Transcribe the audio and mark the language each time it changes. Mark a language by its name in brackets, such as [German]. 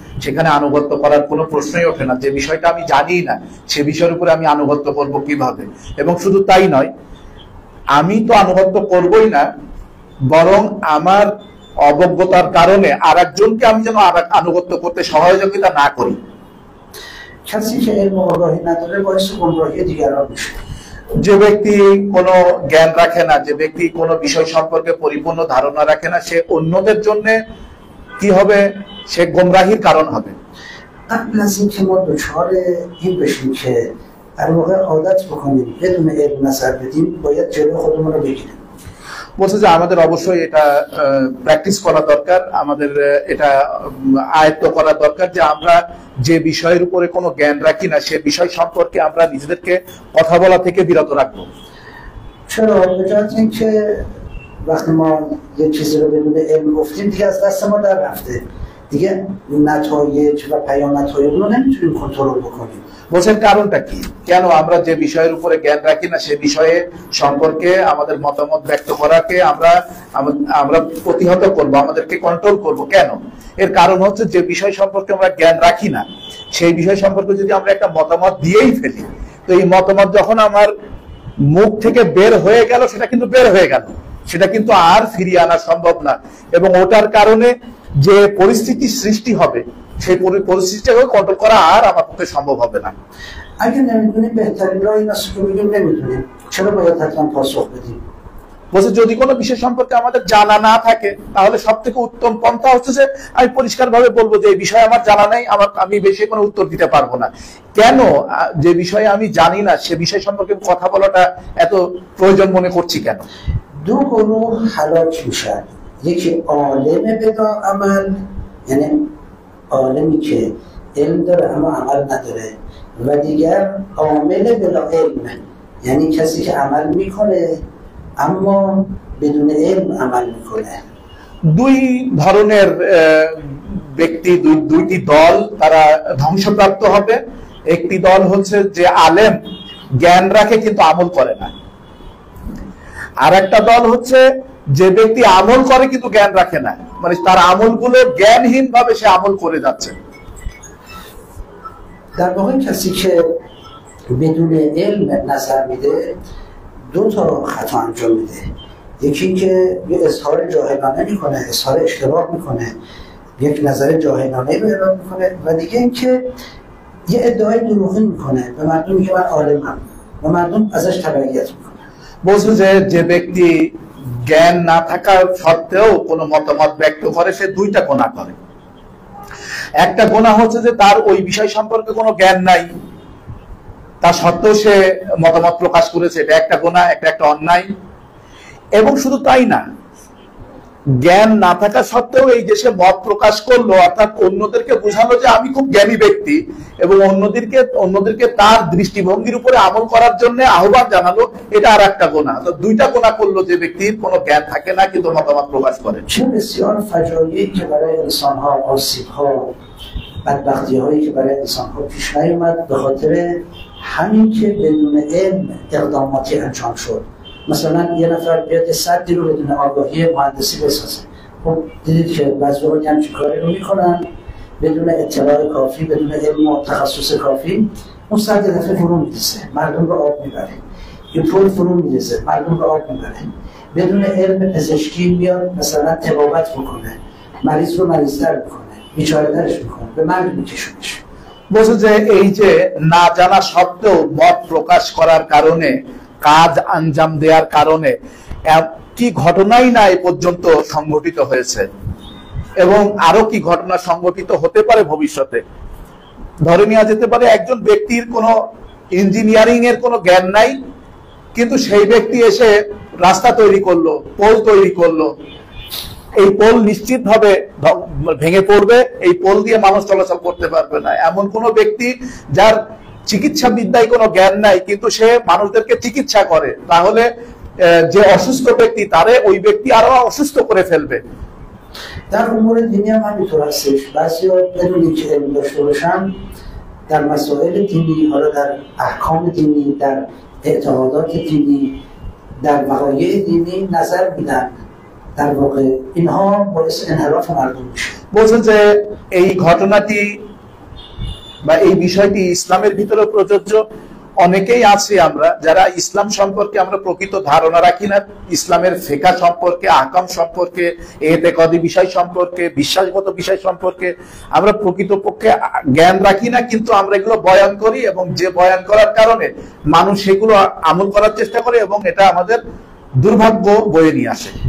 [Bangla] সেখানে আনুগত্য করার কোনো প্রশ্নই ওঠে না। যে বিষয়টা আমি জানি না সে বিষয়ের উপরে আমি আনুগত্য করব কিভাবে? এবং শুধু তাই নয়, আমি তো আনুগত্য করবই না, বরং আমার অবজ্ঞতার কারণে আরেকজনকে আমি যেন আনুগত্য করতে সহযোগিতা না করি। [Persian] کسی که علم و آگاهی نداره باعث گمراهی دیگران میشه। [Bangla] যে ব্যক্তি কোনো জ্ঞান রাখে না, যে ব্যক্তি কোনো বিষয় সম্পর্কে পরিপূর্ণ ধারণা রাখে না, সে অন্যদের জন্য কি হবে? সে গোমরাহির কারণ হবে। [Persian] قبل از اینکه ما دچار این بشیم که در واقع عادت بکنیم بدون علم نظر بدیم باید جلوی خودمون رو بگیریم। [Bangla] বলছে যে আমাদের অবশ্যই এটা প্র্যাকটিস করা দরকার, আমাদের এটা আয়ত্ত করা দরকার যে আমরা যে বিষয়ের উপরে কোনো জ্ঞান রাখি না সে বিষয় সম্পর্কে আমরা নিজেদেরকে কথা বলা থেকে বিরত রাখবো। [Persian] چرا؟ به جهت اینکه وقتی ما یه چیزی رو بدون علم گفتیم دیگه از دست ما در رفته، دیگه نتایج و پیامدهای اون رو نمیتونیم کنترل بکنیم। [Bangla] বলছেন কারণটা কি? কেন আমরা যে বিষয়ের উপরে জ্ঞান রাখি না সে বিষয়ে সম্পর্কে আমাদের মতামত ব্যক্ত করাকে আমরা প্রতিহত করব, আমাদেরকে কন্ট্রোল করব? কেন? এর কারণ হচ্ছে যে বিষয় সম্পর্কে আমরা জ্ঞান রাখি না সেই বিষয় সম্পর্কে যদি আমরা একটা মতামত দিয়েই ফেলি, তো এই মতামত যখন আমার মুখ থেকে বের হয়ে গেল সেটা কিন্তু বের হয়ে গেল, সেটা কিন্তু আর ফিরিয়ে আনা সম্ভব না। এবং ওটার কারণে যে পরিস্থিতি সৃষ্টি হবে সেই পরিস্থিতিটাকে কন্ট্রোল করা আর আমার পক্ষে সম্ভব হবে না। [Persian] اگه نمیدونیم بهترین راه این است که بگیم نمیدونیم، چرا باید حتما پاسخ بدیم؟ [Bangla] বলছে যদি কোনো বিষয় সম্পর্কে আমাদের জানা না থাকে তাহলে সব থেকে উত্তম পন্থা হচ্ছে যে আমি পরিষ্কার ভাবে বলবো যে এই বিষয়ে আমার জানা নাই, আমি বেশি কোনো উত্তর দিতে পারবো না। কেন যে বিষয়ে আমি জানি না সে বিষয় সম্পর্কে কথা বলাটা এত প্রয়োজন মনে করছি কেন? [Persian] دو گروه هلاک میشن، یکی [Arabic] عالم بلا عمل، [Persian] یعنی عالمی که علم داره اما عمل نداره، و دیگر [Arabic] عامل بلا علم، [Persian] یعنی کسی که عمل میکنه اما بدون علم عمل میکنه। [Bangla] দুই ধরনের ব্যক্তি, দুইটি দল তারা ধ্বংসপ্রাপ্ত হবে। একটি দল হচ্ছে যে আলেম, জ্ঞান রাখে কিন্তু আমল করে না। আর একটা দল হচ্ছে যে ব্যক্তি আমল করে কিন্তু জ্ঞান রাখে না, মানে তার আমলগুলো জ্ঞানহীন ভাবে সে আমল করে যাচ্ছে। [Persian] در واقع کسی که بدون علم نظر میده دو تا خطا انجام میده، یکی که یه اظهار جاهلانه میکنه، اظهار اشتباه میکنه، یک نظر جاهلانه رو اعلام میکنه، و دیگه اینکه یه ادعای دروغین میکنه به مردم میگه من عالمم و مردم ازش تبعیت میکنه। [Bangla] বলছে যে ব্যক্তি জ্ঞান না থাকার সত্ত্বেও কোনো মতামত ব্যক্ত করে সে দুইটা গুনাহ করে। একটা গুনাহ হচ্ছে যে তার ওই বিষয় সম্পর্কে কোনো জ্ঞান নাই, তা সত্ত্বেও সে মতামত প্রকাশ করেছে, এটা একটা গুনাহ, একটা অন্যায়। এবং শুধু তাই না, জ্ঞান না থাকা সত্ত্বেও এই যে সে মত প্রকাশ করলো, অর্থাৎ অন্যদেরকে বোঝালো যে আমি খুব জ্ঞানী ব্যক্তি, এবং অন্যদেরকে তার দৃষ্টিভঙ্গির উপরে আমল করার জন্য আহ্বান জানালো, এটা আর একটা গুনাহ। তো দুইটা গুনাহ করলো যে ব্যক্তির কোনো জ্ঞান থাকে না কিন্তু মতামত প্রকাশ করে। [Persian] چه بسیار فجایعی که برای انسان‌ها، آسیب‌ها، بدبختی‌هایی که برای انسان‌ها پیش نیامد به خاطر همین که بدون علم اقداماتی انجام شد. مثلا یه نفر بیاد سدی رو بدون آگاهی مهندسی بسازه، خب دیدید که بعضی‌ها همچین کاری رو میکنن بدون اطلاع کافی، بدون علم و تخصص کافی، اون سد یه دفعه فرو میریزه، مردم رو آب میبره، یه پل فرو میریزه، مردم رو آب میبره. بدون علم پزشکی میاد مثلا طبابت میکنه، مریض رو مریض‌تر میکنه، بیچاره‌ترش میکنه، به مرگ میکشونش। [Bangla] বলছে যে এই যে না জানা সত্ত্বেও মত প্রকাশ করার কারণে, কাজ আঞ্জাম দেওয়ার কারণে কি ঘটনাই না এ পর্যন্ত সংঘটিত হয়েছে, এবং আরো কি ঘটনা সংঘটিত হতে পারে ভবিষ্যতে। ধরে নেওয়া যেতে পারে একজন ব্যক্তির কোনো ইঞ্জিনিয়ারিং এর কোনো জ্ঞান নাই, কিন্তু সেই ব্যক্তি এসে রাস্তা তৈরি করলো, পোল তৈরি করলো, এই পোল নিশ্চিত ভাবে ভেঙে পড়বে, এই পোল দিয়ে মানুষ চলাচল করতে পারবে না। এমন কোন ব্যক্তি যার চিকিৎসা বিদ্যায় কোনো জ্ঞান নাই কিন্তু সে মানুষদেরকে চিকিৎসা করে, তাহলে যে অসুস্থ ব্যক্তি তারে ওই ব্যক্তি আরো অসুস্থ করে ফেলবে। [Persian] در امور دینی هم همینطور هستش، بعضی‌ها بدون اینکه علم داشته باشن در مسائل دینی، حالا در احکام دینی، در اعتقادات دینی، در وقایع دینی نظر میدن، در واقع اینها باعث انحراف مردم میشه। [Bangla] বলছে যে এই ঘটনাটি বা এই বিষয়টি ইসলামের ভিতরে প্রযোজ্য। অনেকেই আছি আমরা যারা ইসলাম সম্পর্কে আমরা প্রকৃত ধারণা রাখি না, ইসলামের ফিকহ সম্পর্কে, আহকাম সম্পর্কে, ইতিকাদি বিষয় সম্পর্কে, বিশ্বাসগত বিষয় সম্পর্কে আমরা প্রকৃতপক্ষে জ্ঞান রাখি না, কিন্তু আমরা এগুলো বয়ান করি, এবং যে বয়ান করার কারণে মানুষ সেগুলো আমল করার চেষ্টা করে, এবং এটা আমাদের দুর্ভাগ্য বয়ে নিয়ে আসে।